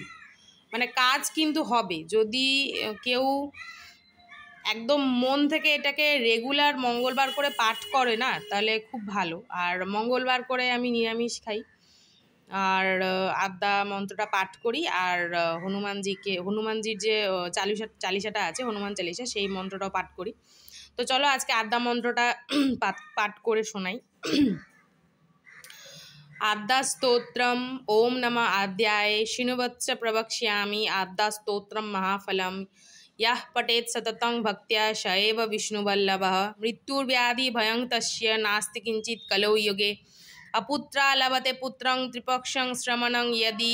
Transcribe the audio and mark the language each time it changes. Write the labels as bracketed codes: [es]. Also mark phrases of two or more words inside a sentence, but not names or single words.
[bn] মানে কাজ কিন্তু হবে যদি কেউ একদম মন থেকে এটাকে রেগুলার মঙ্গলবার করে পাঠ করে না, তাহলে খুব ভালো। আর মঙ্গলবার করে আমি নিরামিষ খাই, আর আদ্যা মন্ত্রটা পাঠ করি, আর হনুমানজির যে চালিসাটা আছে, হনুমান চালিসা, সেই মন্ত্রটাও পাঠ করি। তো চলো আজকে আদ্যা মন্ত্রটা পাঠ করে শোনাই। [sa] आद्या स्तोत्रम ओम नमः आद्याय शिनुवत्स प्रवक्ष्यामि आद्या स्तोत्रम महाफलम यः पठेत् सततं भक्त्या स एव विष्णुवल्लभः मृत्युर्व्याधि भयं तस्य नास्ति किंचित् कलौ युगे अपुत्रा लभते पुत्रं त्रिपक्षं श्रमणं यदि